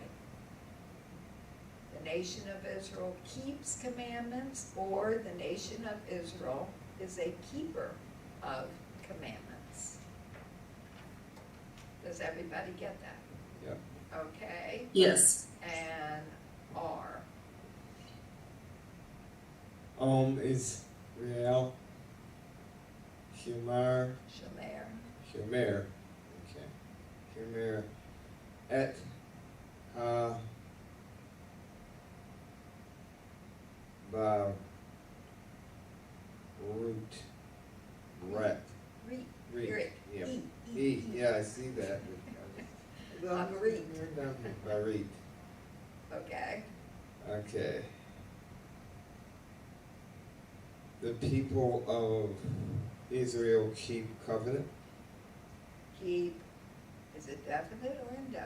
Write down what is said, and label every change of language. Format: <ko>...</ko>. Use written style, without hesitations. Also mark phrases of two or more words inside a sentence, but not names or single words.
<en>The nation of Israel keeps commandments, or the nation of Israel is a keeper of commandments. Does everybody get that? Yep. Okay, Yes. and R. Is Real.</en> <he>Humar. Shamir. Humir. Okay. Humir. Et. Ba. Root. Ret. Reet. Reet. Reet.</he> <en>Yeah.</en> <he>E.</he> <en>Yeah, I see that.</en> <he>Barit. Barit.</he> <en>Okay, Okay. The people of Israel keep covenant. keep, is it definite or indefinite?</en>